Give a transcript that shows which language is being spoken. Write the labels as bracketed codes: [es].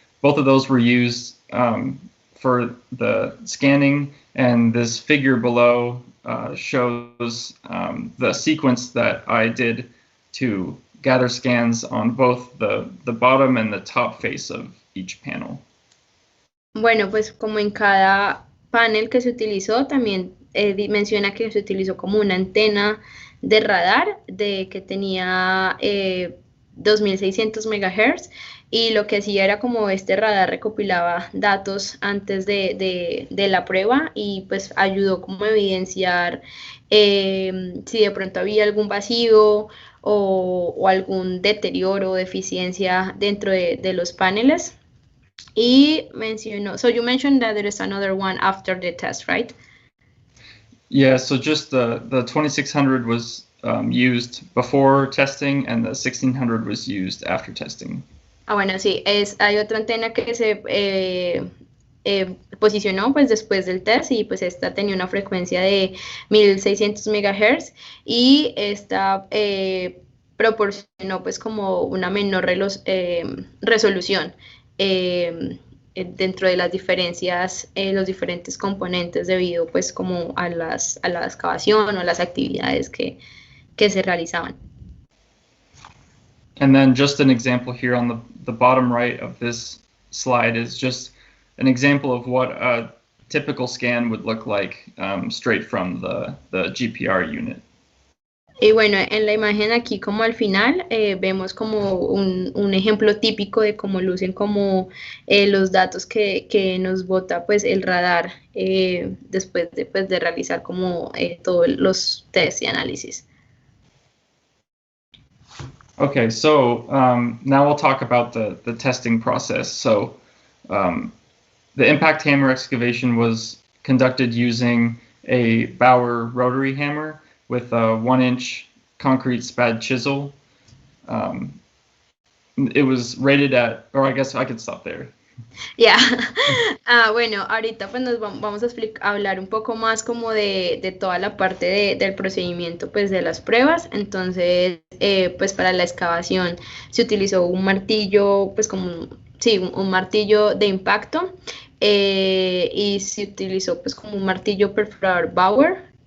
[en] Both of those were used for the scanning, and this figure below shows the sequence that I did to gather scans on both the bottom and the top face of each panel. [es] Bueno, pues como en cada panel que se utilizó, también menciona que se utilizó como una antena de radar que tenía 2600 MHz y lo que hacía era como este radar recopilaba datos antes de la prueba y pues ayudó como a evidenciar si de pronto había algún vacío o algún deterioro o deficiencia dentro de los paneles. Y mencionó, [en] so you mentioned that there is another one after the test, right? Yeah, so just the 2600 was used before testing and the 1600 was used after testing. [es] Ah, bueno, sí, hay otra antena que se posicionó pues después del test y pues esta tenía una frecuencia de 1600 MHz y esta proporcionó pues como una menor resolución dentro de las diferencias, los diferentes componentes debido pues como a la excavación o las actividades que se realizaban. [en] And then just an example here on the bottom right of this slide is just an example of what a typical scan would look like straight from the GPR unit. [es] Y bueno, en la imagen aquí como al final vemos como un ejemplo típico de cómo lucen como los datos que nos bota pues el radar después de realizar como todos los test y análisis. [en] Okay, so now we'll talk about the testing process. So the impact hammer excavation was conducted using a Bauer rotary hammer with a 1-inch concrete spad chisel. It was rated at, or I guess I could stop there. [es] Ya. Bueno, ahorita pues nos vamos a hablar un poco más como de toda la parte del procedimiento pues de las pruebas. Entonces, pues para la excavación se utilizó un martillo, pues como, sí, un martillo de impacto, y se utilizó pues como un martillo perforador Bauer.